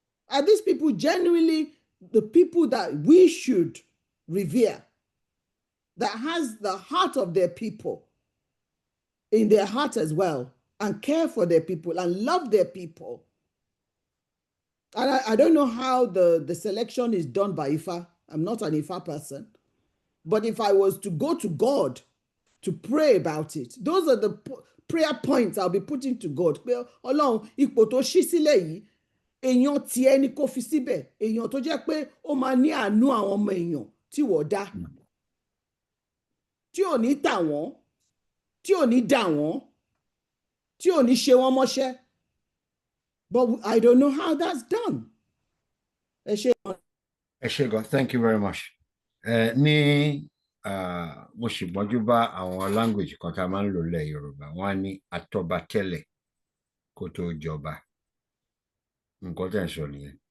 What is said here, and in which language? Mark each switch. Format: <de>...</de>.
<en>Are these people genuinely the people that we should revere, that has the heart of their people in their heart as well, and care for their people and love their people? And I don't know how the selection is done by Ifa. I'm not an Ifa person. But if I was to go to God to pray about it, those are the prayer points I'll be putting to God.</en> <yo>Ọlọ́run, ipò tó ṣí sílẹ̀ yìí, èèyàn tiẹ̀ ni kó fi síbẹ̀, èèyàn tó jẹ́ pé ó máa ní àánú àwọn ọmọ èèyàn tí wọ́n dá, tí ò ní tà wọ́n, tí ò ní dà wọ́n, tí ò ní ṣe wọ́n mọ́ṣẹ́.</yo> <en>But I don't know how that's done. Eshego, thank you very much.</en> <yo>Ní mo sì gbọ́njú bá àwọn language kan tá a máa ń lò lẹ̀ Yorùbá, wọ́n á ní àtọ̀bàtẹ́lẹ̀ kó tó jọba. Nǹkan tẹ̀ ń sọ nìyẹn.</yo>